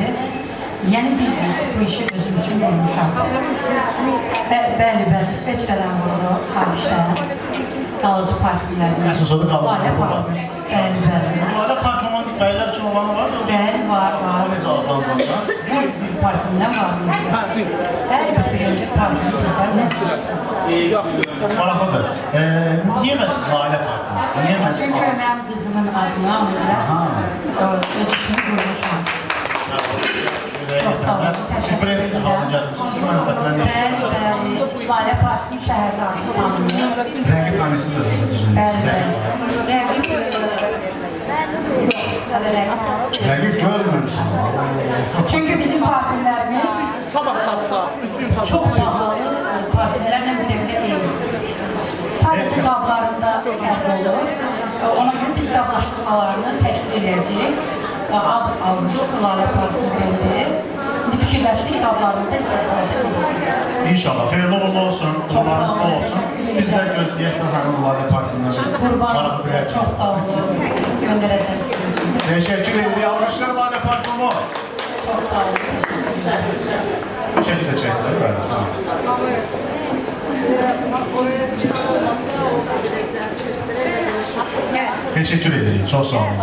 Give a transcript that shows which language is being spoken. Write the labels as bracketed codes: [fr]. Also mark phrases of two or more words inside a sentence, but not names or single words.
[az] Yəni biznes, bu işi özüm üçün qurmuşam. Bəli, İsveçrədən vururuq, xaricdən. Qalıcı parfümlərimiz. Əsas odur qalıcı Lalə parfüm. Bəli. Lalə parfümün bəylər üçün olanı var mı? Bəli, var. O necə adlandırılır? [tr] Her bir parfümden var bizde. Her bir yönde parfüm bizden var. [az] Maraqlıdır. Niyə məhz Lalə parfümü? Niyə məhz [tr] Çünkü benim kızımın adını alırlar. Öz işimi kurmuşum. Çok sağ olun. Teşekkür ederim. Halını gəlmişsiniz. Şu anda ben [az] Bəli, Lalə parfüm şəhərdə artıq tanınır. rəngi tanısız özünüzə düzgün. Bəli, Rəqib görmürsən. [tr] çünkü bizim parfümlerimiz çok pahalı parfümlerle birlikte değil. [az] Sadece qablarında fərq olur. Ona göre biz qablaşdırmalarını təşkil edəcəyik. Ad almışıq, Lalə parfüm brendi. İndi fikirləşdik, qablarımızda istəsələrdə edəcəyik. İnşallah. Xeyirli uğurlu olsun. Uğurlarınız bol olsun. Biz də gözləyək də həmin Lalə parfümünü. [tr] Qurbanınız çok sağ olun. Göndereceğim sizin için. Teşekkür ederim. Alkışlar Lalə parfümü. Çok sağ olun. [az] Bu şəkildə çəkilir. Bəli, tamam. [tr] Teşekkür ederim. Çok sağ olun.